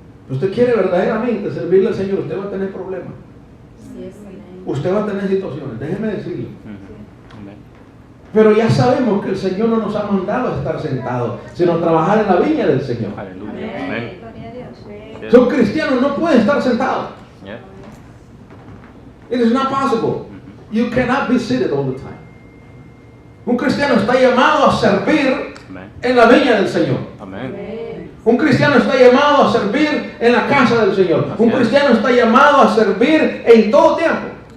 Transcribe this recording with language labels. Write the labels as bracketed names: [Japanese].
[Spanish] Usted quiere verdaderamente servirle al Señor, usted va a tener problemas. Usted va a tener situaciones, déjeme decirlo. Pero ya sabemos que el Señor no nos ha mandado a estar sentados, sino a trabajar en la viña del Señor. Amén. Son cristianos, no pueden estar sentados. [English] It is not possible. You cannot be seated all the time. [Spanish] Un cristiano está llamado a servir en la viña del Señor. Un cristiano está llamado a servir en la casa del Señor. Un cristiano está llamado a servir en todo tiempo.